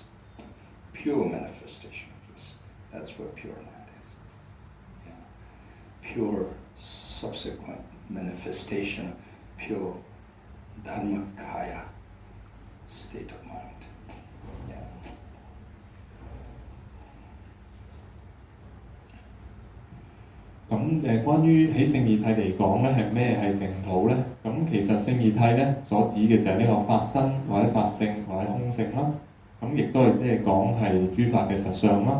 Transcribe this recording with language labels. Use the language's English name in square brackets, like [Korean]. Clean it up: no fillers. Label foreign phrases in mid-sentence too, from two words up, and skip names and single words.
[English] Pure manifestation exists. That's where Pure Land is. Pure subsequent manifestation, pure Dharmakaya state of mind. Yeah. [Cantonese] 咁關於喺聖義諦嚟講咧，係咩係淨土咧？咁其實聖義諦咧所指嘅就係呢個法身或者法性或者空性啦。咁亦都係即係講係諸法嘅實相啦。